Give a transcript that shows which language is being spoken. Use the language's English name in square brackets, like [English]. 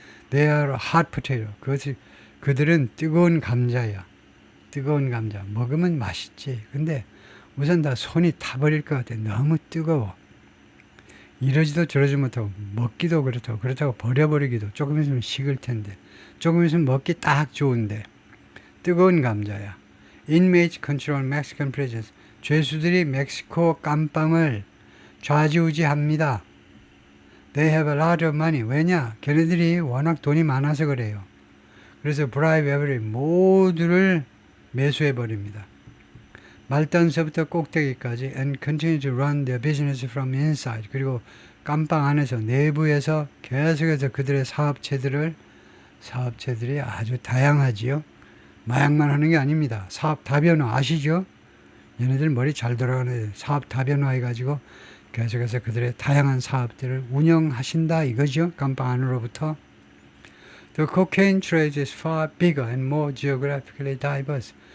[English] They are hot potato. [Korean] 그들은 뜨거운 감자야. 뜨거운 감자. 먹으면 맛있지. 근데 우선 다 손이 타버릴 것 같아. 너무 뜨거워. 이러지도 저러지 못하고 먹기도 그렇다고 버려버리기도 조금 있으면 식을 텐데 조금 있으면 먹기 딱 좋은데 뜨거운 감자야. [English] Inmates control Mexican prisons. [Korean] 죄수들이 멕시코 깜빵을 좌지우지합니다. [English] They have a lot of money. [Korean] 왜냐? 걔네들이 워낙 돈이 많아서 그래요. 그래서 [English] bribe every [Korean] 모두를 매수해버립니다. 말단서부터 꼭대기까지 [English] and continue to run their business from inside. [Korean] 그리고 깜빵 안에서 내부에서 계속해서 그들의 사업체들이 아주 다양하지요. 마약만 하는 게 아닙니다. 사업 다변화 아시죠? 얘네들 머리 잘 돌아가는 애들. 사업 다변화 해가지고 계속해서 그들의 다양한 사업들을 운영하신다 이거죠. 깜빵 안으로부터. [English] The cocaine trade is far bigger and more geographically diverse.